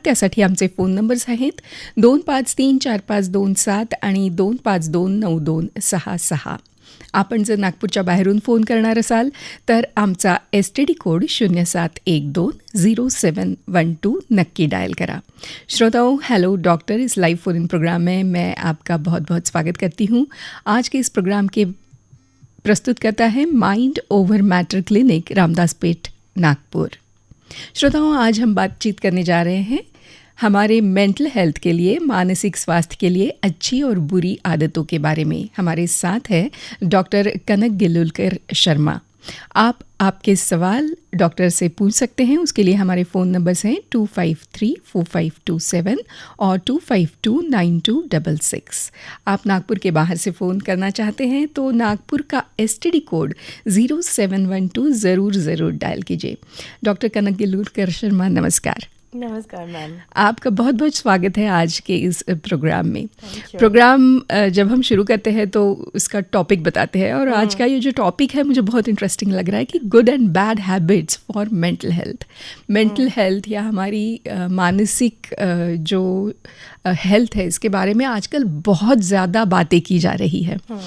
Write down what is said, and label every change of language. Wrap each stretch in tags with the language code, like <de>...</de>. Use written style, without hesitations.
<mr>त्यासाठी आमचे phone numbers आहेत 25345227 आणि 25299266. आपण जर नागपूरच्या बाहेरून फोन करणार असाल तर आमचा STD कोड 07120712 नक्की डायल करा.</mr> <hi>श्रोताओं, हेलो डॉक्टर, इस लाइव फोन इन प्रोग्राम में मैं आपका बहुत बहुत स्वागत करती हूँ. आज के इस प्रोग्राम के प्रस्तुत करता है mind over matter clinic, Ramdas Peth, Nagpur. श्रोताओं, आज हम बातचीत करने जा रहे हैं हमारे मेंटल हेल्थ के लिए, मानसिक स्वास्थ्य के लिए अच्छी और बुरी आदतों के बारे में. हमारे साथ है डॉक्टर कनक गिल्लुरकर शर्मा. आप आपके सवाल डॉक्टर से पूछ सकते हैं. उसके लिए हमारे फ़ोन नंबर्स हैं 25345227 और 25299266. आप नागपुर के बाहर से फ़ोन करना चाहते हैं तो नागपुर का STD कोड 0712 ज़रूर डायल कीजिए. डॉक्टर कनक गिल्लुरकर शर्मा, नमस्कार. नमस्कार मैम. आपका बहुत बहुत स्वागत है आज के इस प्रोग्राम में. प्रोग्राम जब हम शुरू करते हैं तो उसका टॉपिक बताते हैं, और आज का ये जो टॉपिक है मुझे बहुत इंटरेस्टिंग लग रहा है कि good and bad habits for mental health. Mental health या हमारी मानसिक जो हेल्थ है, इसके बारे में आजकल बहुत ज़्यादा बातें की जा रही है.</hi>